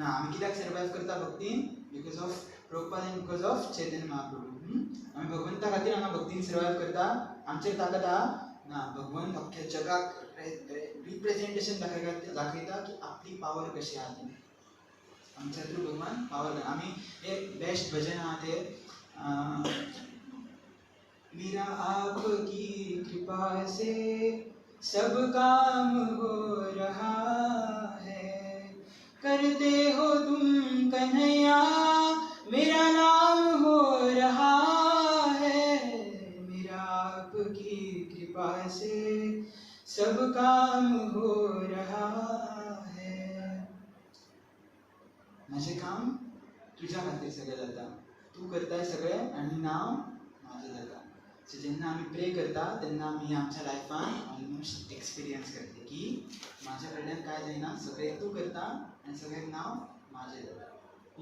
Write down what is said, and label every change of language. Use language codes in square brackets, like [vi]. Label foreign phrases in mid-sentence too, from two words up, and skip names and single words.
[kok] आमी कित्याक सर्वायव करता भक्तीन? [en] because of Prabhupada and because of Chaitanya Mahaprabhu. [kok] आमी भगवंता खातीर हांगा भक्तीन सर्वायव करता. आमचेर ताकद आहा? ना. भगवन अख्ख्या जगाक रिप्रेझेंटेशन दाखयता की आपली पावर कशी आहा ती. आमच्या थ्रू भगवान पावर. आमी एक बेस्ट भजन आहा ते [hi] मेरा आपकी कृपा से सब काम हो रहा है, करते हो तुम कन्हैया मेरा नाम हो रहा है, मेरा आपकी कृपा से सब काम हो रहा है. [kok] माझे काम तुझ्या खातीर सगळें जाता. तूं करताय सगळें आनी नांव म्हाजें जाता. सो जेन्ना आमी प्रे करता तेन्ना आमी आमच्या लायफान [en] almost experience [kok] करता की म्हाज्या कडल्यान कांय जायना, सगळें तूं करता आनी सगळें नांव म्हाजें जाता.